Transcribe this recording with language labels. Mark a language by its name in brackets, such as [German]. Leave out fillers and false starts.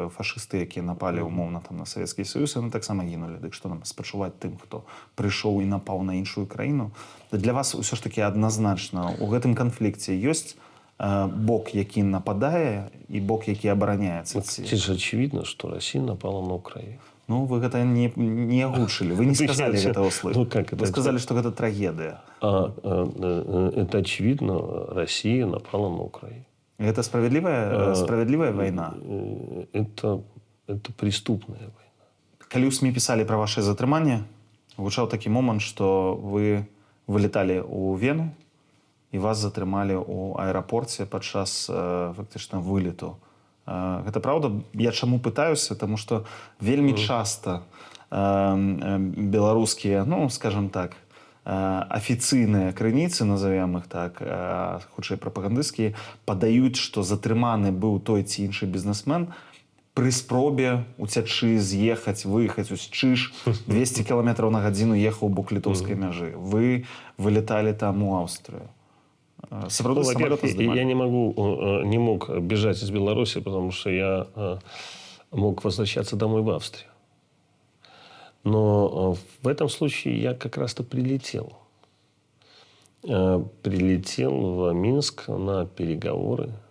[Belarusian] Фашысты, якія напалі умоўна там на Савецкі Саюз, яны таксама гінулі. Дык што нам спачуваць тым, хто прыйшоў і напаў на іншую краіну? Для вас ўсё ж такі адназначна у гэтым канфлікце ёсць бок, які нападае, і бок, які абараняецца? [Russian] Ці ж очевидно, что Россия напала на Украину. [Belarusian] Ну, вы гэта не агучылі. Вы не сказали гэтага слова. [Russian] Ну, как это? [Belarusian] Вы сказали, что гэта трагедыя. [Russian] Это очевидно, Россия напала на Украину. [Belarusian] Гэта справядлівая вайна? [Russian] Это преступная война. [Belarusian] Калі ў СМІ пісалі пра вашае затрыманне, гучаў такі момант, што вы вылеталі ў Вену і вас затрымалі ў аэрапорце падчас фактычна вылету. Гэта праўда? Я чаму пытаюся? Таму што вельмі часта беларускія, ну, скажем так, афіцыйныя крыніцы, [Russian] назовем их так, [Belarusian] хутчэй прапагандысцкія, падаюць, што затрыманы быў той ці іншы бізнесмен пры спробе уцячы, з'ехаць, выехаць, Чыж 200 км на гадзіну ехаў у бок літоўскай мяжы. Вы вылеталі там у Аўстрыю. [Russian] Ну, во-первых, я не мог бежать из Беларуси, потому что я мог возвращаться домой в Австрию. Но в этом случае я как раз-то прилетел. Прилетел в Минск на переговоры.